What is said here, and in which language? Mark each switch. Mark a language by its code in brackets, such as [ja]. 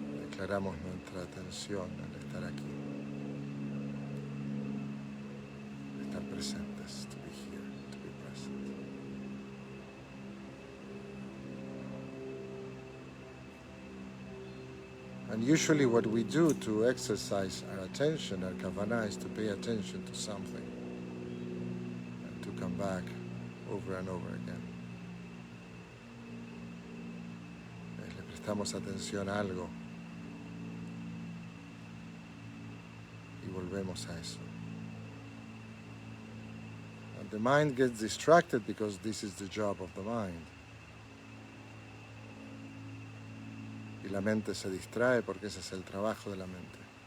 [es] Declaramos nuestra atención al estar aquí. Estar presentes, [en] to be here, to be present. And usually what we do to exercise our attention, our kavanah, is to pay attention to something and to come back over and over again. [es] Le prestamos atención a algo y volvemos a eso. [en] And the mind gets distracted because this is the job of the mind. [es] Y la mente se distrae porque ese es el trabajo de la mente.